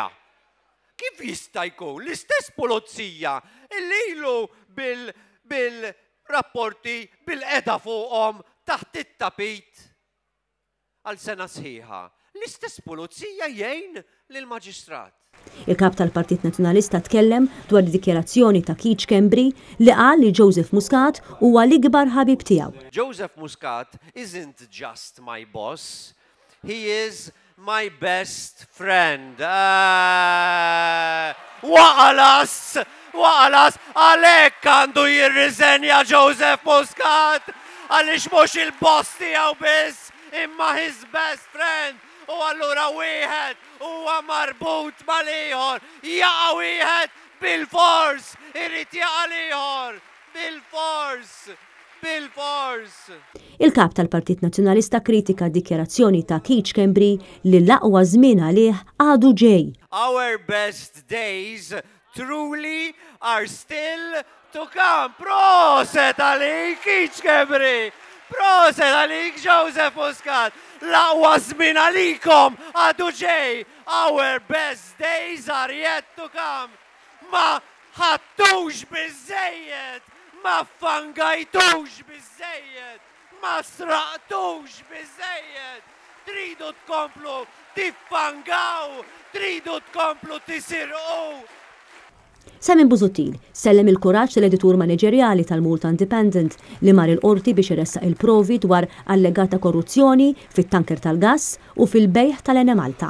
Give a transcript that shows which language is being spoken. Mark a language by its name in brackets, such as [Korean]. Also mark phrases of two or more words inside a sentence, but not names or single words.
[Maltese] Kif jista' jkun l-istess Pulizija illi ilu bil-rapporti bil-qeda fuqhom taħt it-tapit għal sena sħiħa. L-istess Pulizija jgħin lill-Maġistrat. Il-kap tal-Partit Nazzjonalista tkellem dwar id-dikjarazzjoni ta' Keith Schembri li qal li Joseph Muscat huwa l-ikbar ħabib tiegħu. [English] Joseph Muscat isn't just my boss, he is my best friend. [Maltese] Waqalas, għalhekk għandu jirriżenja Joseph Muscat, għaliex mhux il-boss tiegħu biss, imma [English] his best friend. [Maltese] U allura wieħed huwa marbut mal-ieħor, jaqa' wieħed bil-fors, irid jaqa' l-ieħor, bil-fors. Il-kap tal-Partit Nazzjonalista kritika d-dikjarazzjoni ta' Keith Schembri li l-aqwa żmien għalih għadu ġej. [English] Our best days truly are still to come. [Maltese] Proset għalik Keith Schembri! Proset għalik Joseph Muscat! L-aqwa żmien għalikom għadu ġej. [English] Our best days are yet to come. [Maltese] Ma ħattux biżejjed, ma fangajtux biżejjed, ma sraqtux biżejjed. tridu tkomplu tiffangaw, tridu tkomplu tisirqu. Simon Busuttil sellem il-kuraġġ tal-editur manageriali tal-Malta Independent li mar il-qorti biex iressaq il-provi dwar allegata korruzzjoni fit-tanker tal-gass u fil-bejħ tal-Enemalta.